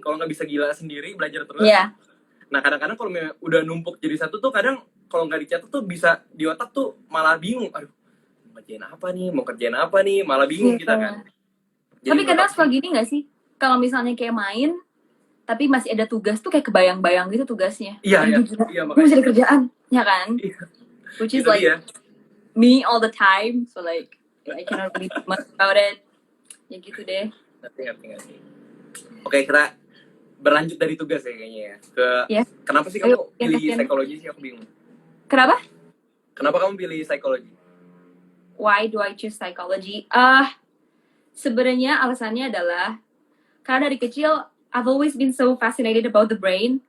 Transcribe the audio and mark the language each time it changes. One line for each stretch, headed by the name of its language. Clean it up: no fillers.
Indonesian: Kalau nggak bisa gila sendiri belajar terus. Nah kadang-kadang kalau udah numpuk jadi satu tuh, kadang kalau nggak dicatat tuh bisa di otak tuh malah bingung. Aduh, mau kerjain apa nih, malah bingung kita kan. Jadi tapi kadang suka gini nggak sih? Kalau misalnya kayak main, tapi masih ada tugas tuh kayak kebayang-bayang gitu tugasnya. Iya. Gue masih ada kerjaan, ya kan?
English: Which is
Indonesian: itu
English: like me all the time, so like I cannot really do much about it.
Indonesian: Ya gitu deh. Ngerti. Oke, kita berlanjut dari tugas ya kayaknya ya. Kenapa sih kamu pilih psikologi sih? Aku bingung. Kenapa kamu pilih psikologi?
English: why do I choose psychology?
Indonesian: Sebenarnya alasannya adalah karena dari kecil
English: I've always been so fascinated about the brain.